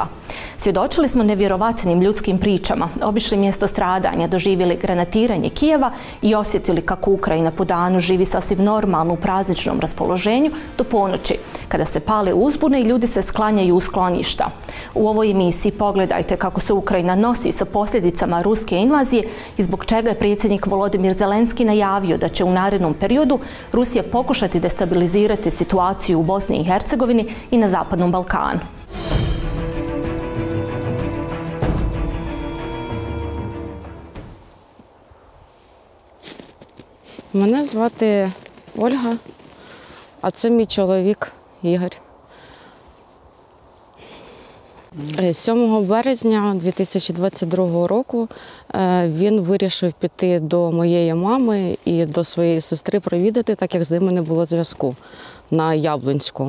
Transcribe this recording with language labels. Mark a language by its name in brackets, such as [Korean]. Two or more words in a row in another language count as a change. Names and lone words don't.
[Bosnian] Svjedočili smo nevjerovatnim ljudskim pričama, obišli mjesta stradanja, doživjeli granatiranje Kijeva i osjetili kako Ukrajina po danu živi sasvim normalno u prazničnom raspoloženju do ponoći, kada se pale uzbune i ljudi se sklanjaju u skloništa. U ovoj emisiji pogledajte kako se Ukrajina nosi sa posljedicama ruske invazije i zbog čega je predsjednik Volodimir Zelenski najavio da će u narednom periodu Rusija pokušati destabilizirati situaciju u Bosni i Hercegovini i na Zapadnom Balkanu. [Ukrainian] Мене звати Ольга, а це мій чоловік Ігор. 7 березня 2022 року він вирішив піти до моєї мами і до своєї сестри провідати, так як з ними не було зв'язку, на Яблунську.